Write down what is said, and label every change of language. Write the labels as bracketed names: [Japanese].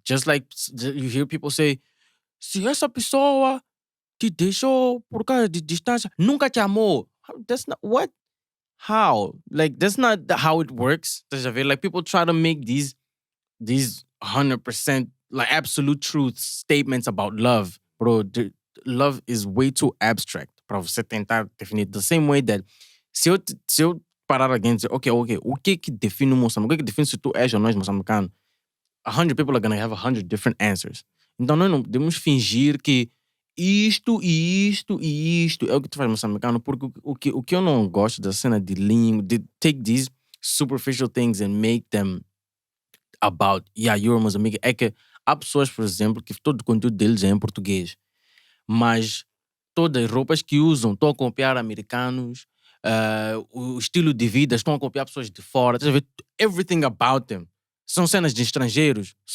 [English] Just like you hear people say, [Portuguese] se essa pessoa te deixou por causa de distância, nunca te amou. [English] That's not what? How? Like, that's not how it works. Like, people try to make these 100% like absolute truth statements about love. Bro, love is way too abstract [Portuguese] para você tentar definir. [English] The same way that [Portuguese] se eu parar alguém e dizer, ok, o que define o Moçambique? O que define se tu és ou não és moçambicano? [English] 100 people are going to have 100 different answers. [Portuguese] Então nós não podemos fingir que isto e isto e isto é o que tu faz moçambicano, porque o que eu não gosto da cena de língua, de [English] take these superficial things and make them about, you're Mozambique, [Portuguese] é que há pessoas, por exemplo, que todo o conteúdo deles é em português, mas todas as roupas que usam estão a copiar americanos, o estilo de vida estão a copiar pessoas de fora, [English] everything about them [Portuguese] são cenas de estrangeiros.